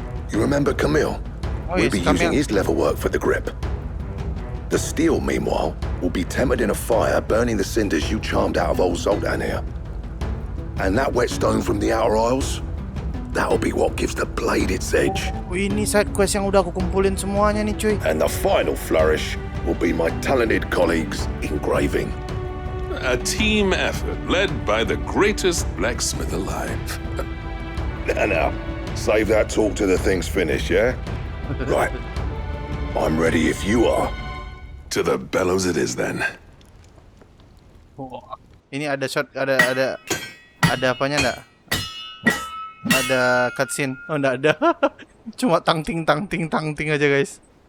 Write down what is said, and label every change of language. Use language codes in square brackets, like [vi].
[en] You remember Camille? We'll be using his leather work for the grip. The steel, meanwhile, will be tempered in a fire, burning the cinders you charmed out of old Zoltan here. And that whetstone from the outer aisles, that'll be what gives the blade its edge. [id] Ini side quest yang udah aku kumpulin semuanya nih, cuy. [en] And the final flourish will be my talented colleagues' engraving. A team effort led by the greatest blacksmith alive. Now, save that talk to the thing's finished, yeah? Right. I'm ready if you are. To the bellows it is then. [id] Ini ada shot, ada apanya enggak? Ada cutscene. Oh, enggak ada. Cuma tang-ting aja, guys.